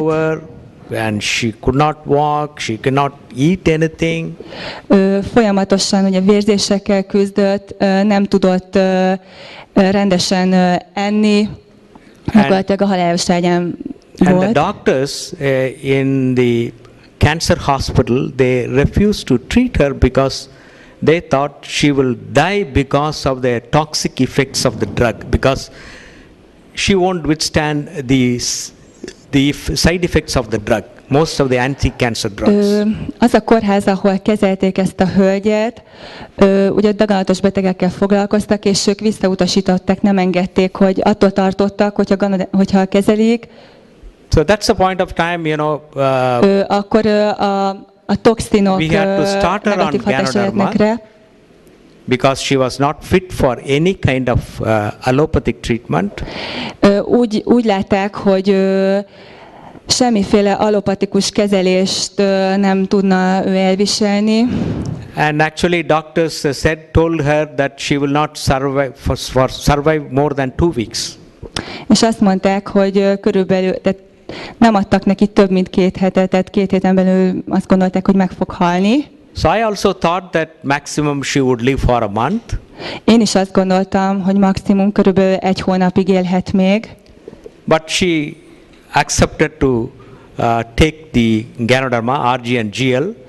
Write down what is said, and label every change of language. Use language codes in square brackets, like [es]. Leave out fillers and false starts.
[en] over, and she could not walk, she could not eat anything. [hu] Folyamatosan ugye vérzésekkel küzdött, nem tudott rendesen enni, gyakorlatilag a halálos ágyán [en] And [hu] volt. [en] the doctors in the cancer hospital, they refused to treat her because they thought she will die because of the toxic effects of the drug, because she won't withstand the side effects of the drug, most of the anti-cancer drugs. [hu] Az a kórház, ahol kezelték ezt a hölgyet, ugye daganatos betegekkel foglalkoztak, és ők visszautasították, nem engedték, hogy attól tartottak, hogyha kezelik, [en] So that's the point of time, you know, [hu] akkor a toxinok [en] we had to start her on [hu] negatív hatása lehetnek rá. [en] because she was not fit for any kind of allopathic treatment. [hu] Úgy látták, hogy semmiféle allopatikus kezelést nem tudna ő elviselni. [en] And actually doctors told her that she will not survive more than 2 weeks. [hu] És azt mondták, hogy körülbelül, tehát nem adtak neki több mint 2 hetet, tehát 2 héten belül azt gondolták, hogy meg fog halni. [en] So I also thought that maximum she would live for a month. [hu] Én is azt gondoltam, hogy maximum körülbelül 1 hónapig élhet még. [en] But she accepted to take the Ganoderma, RG and GL.